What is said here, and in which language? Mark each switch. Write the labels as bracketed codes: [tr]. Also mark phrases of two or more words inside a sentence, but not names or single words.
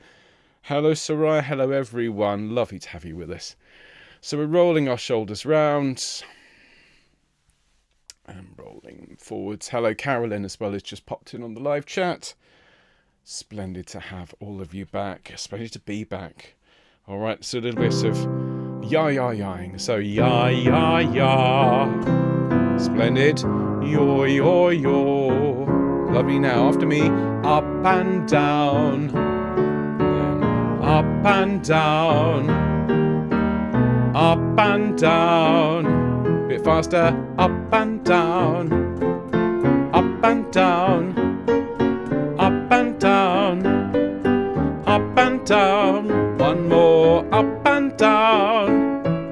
[en] Hello Soraya, hello everyone, lovely to have you with us. So we're rolling our shoulders round and rolling forwards. Hello Carolyn as well, has just popped in on the live chat. Splendid to have all of you back, splendid to be back. All right, so a little bit of ya-ya-yaing. So ya-ya-ya, splendid, yo-yo-yo. Lovely now, after me, up and down. Up and down, up and down, a bit faster, up and down, up and down, up and down, up and down, one more, up and down.